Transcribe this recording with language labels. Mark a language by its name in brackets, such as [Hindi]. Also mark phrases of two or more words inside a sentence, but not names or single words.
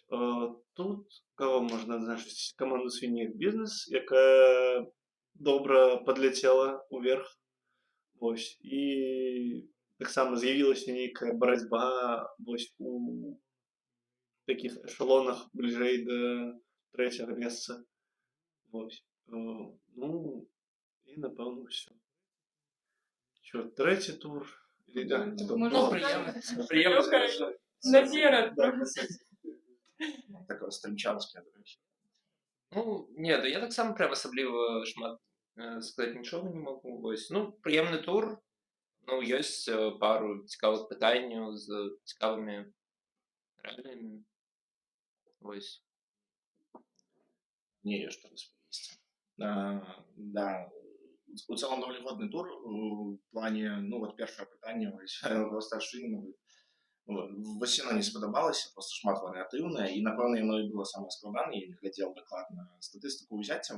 [Belarusian] Тут кого можна адзначыць? Каманду свіней бізнес, якая добра падляцела ўверх. Вось. І таксама з'явілася нейкая барацьба вось у такіх эшелонах бліжэй да 3-го месца. Вось. Ну, і напэўна ўсё. [Ukrainian] Що, 3-й тур? Приємно сказати. [Belarusian] Наперад. Такое стрымчанскае, [Ukrainian] до речі. [Belarusian] Ну, ні, да я [Ukrainian] так само [Belarusian] прям асабліва шмат сказаць нічога не магу. Вось. Ну, прыемны тур. Ну, ёсць пару цікавых пытанняў з цікавымі рэаліямі. Вось. Не ёсць што распавесці. Да, у цэлым даволі годны тур у плане, ну, вот першае пытанне, вось, старшыны, вось яно не спадабалася, просто шмат варыятыўнае, і, напэўна, яно і было самае складанае, я не глядзеў дакладна статыстыку ўзяццяў.